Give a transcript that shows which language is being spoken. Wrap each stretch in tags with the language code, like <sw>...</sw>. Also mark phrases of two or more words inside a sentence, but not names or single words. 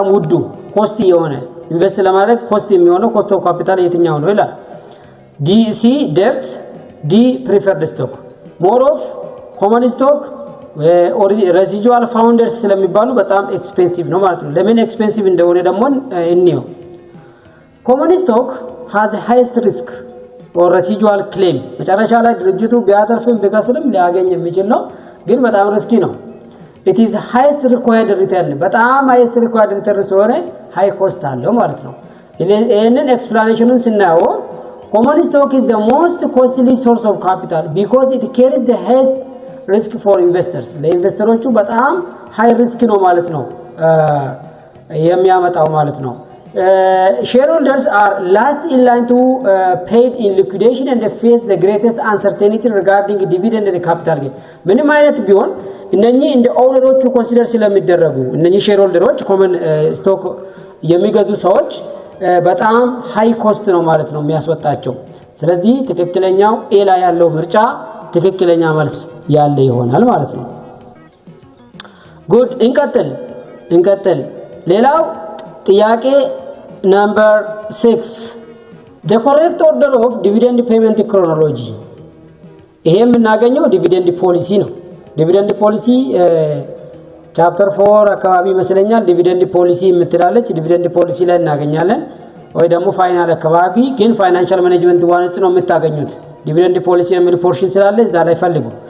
<am>ውዱ ኮስት የሆነ ኢንቨስት ለማድረግ ኮስት የሚሆነው</am> <en>cost of capital</en> <am>የትኛው ነው ይላል። ሲ ዴብት፣ ዲ</am> <en>preferred stock። more of common stock residual founders</en> <am>ስለሚባሉ በጣም ኤክስፔንሲቭ ነው ማለት ነው። ለምን ኤክስፔንሲቭ እንደሆነ ደግሞ እንየው።</am> <en>common stock has highest risk or residual claim</en> <am>መጨረሻ ላይ ድርጅቱ ቢያተርፍም ቢከስርም ሊያገኝ የሚችል ነው ግን በጣም ሪስኪ ነው</am> <en>it is highest required return</en> <am>በጣም</am> <en>highest required return</en> <am>ስለሆነ high</am> <en>cost</en> <am>አለው ማለት ነው ይሄንን ኤክስፕላኔሽኑን ስናየው</am> <en>common stock is the most costly source of capital because it carries the highest risk for investors</en> <am>ለኢንቨስተሮቹ በጣም</am> <en>high risk</en> <am>ነው ማለት ነው የሚያመጣው ማለት ነው</am> <en>shareholders are last in line to paid in liquidation and they face the greatest uncertainty regarding dividend and capital gain</en> <am>ምንም አይነት ቢሆን እነኚህ እንደ ኦውነሮቹ ኮንሲደር ስለሚደረጉ እነኚህ ሼርሆልደሮች</am> <en>common stock</en> <am>የሚገዙ ሰዎች በጣም</am> <en>high cost</en> <am>ነው ማለት ነው የሚያስወጣቸው ስለዚህ ትክክለኛው ኤ ላይ ያለው ምርጫ ትክክለኛ መልስ ያለ ይሆናል ማለት ነው ጉድ እንቀጥል ሌላው ጥያቄ</am> <en>number 6 the correct order of dividend payment chronology</en> <am>ይሄ የምናገኘው</am> <en>dividend policy</en> <am>ነው</am> <en>dividend policy</en> <am>ቻፕተር 4 አካባቢ መስለኛል</am> <en>dividend policy</en> <am>የምትላለች</am> <en>dividend policy</en> <am>ላይ እናገኛለን ወይ ደግሞ ፋይናል አካባቢ ግን</am> <en>financial management</en> <am>ዋንስ ነው የምታገኙት</am> <en>dividend policy</en> <am>የሚል ፖርሽን ስላለ እዛ ላይ ፈልጉ</am>